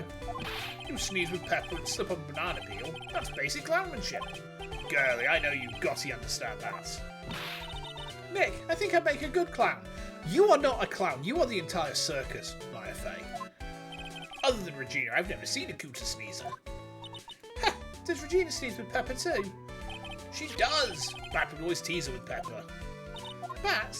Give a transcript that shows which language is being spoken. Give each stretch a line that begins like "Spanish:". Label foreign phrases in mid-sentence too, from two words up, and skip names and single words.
English: You sneeze with pepper and slip on a banana peel. That's basic clownmanship. Girlie, I know you gotty understand that. Nick, I think I'd make a good clown. You are not a clown. You are the entire circus, Maya Fey. Other than Regina, I've never seen a cooter sneezer. Ha! Does Regina sneeze with pepper too? She does! Bat would always tease her with pepper. Bats?